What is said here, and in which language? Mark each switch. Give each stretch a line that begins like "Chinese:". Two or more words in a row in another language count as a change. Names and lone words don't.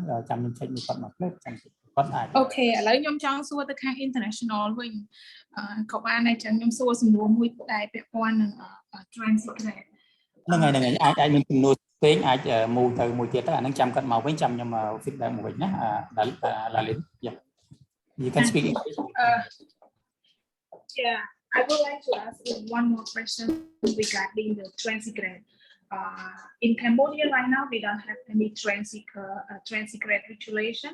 Khmer: ចាំខ្ញុំ check មួយគាត់មកផ្លេតចាំគាត់អាច អូខេឥឡូវខ្ញុំចង់សួរទៅខាង international វិញក៏បានដែរចឹងខ្ញុំសួរសំណួរមួយដែរពាក់ព័ន្ធនឹង transcript ហ្នឹងហើយអាចមានសំណួរផ្សេងអាច move ទៅមួយទៀតទៅអាហ្នឹងចាំគាត់មកវិញចាំខ្ញុំ feedback មកវិញណា
English: Lalin you can speak English yeah I would like to ask one more question regarding the transcript. In Cambodia right now, we don't have any transcript regulation.